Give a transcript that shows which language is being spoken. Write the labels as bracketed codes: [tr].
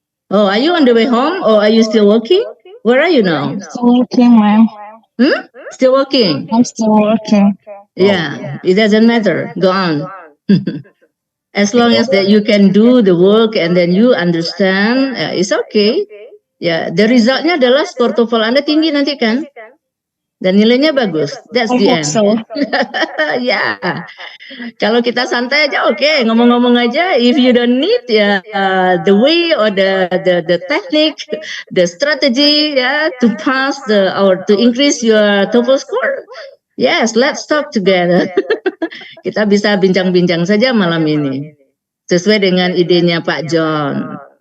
[en] Oh, are you on the way home or are you still working? Where are you now? Still working, ma'am. Still working? I'm still working. Yeah, it doesn't matter. Go on. As long as that you can do the work and then you understand, it's okay. [id] Ya, the resultnya adalah skor TOEFL Anda tinggi nanti kan? Dan nilainya bagus. [en] That's the end. [id] Ya, kalau kita santai aja, oke. Ngomong-ngomong aja. [en] If you don't need the way or the technique, the strategy, to pass or to increase your TOEFL score, yes, let's talk together. [id] Kita bisa bincang-bincang saja malam ini, sesuai dengan idenya Pak John.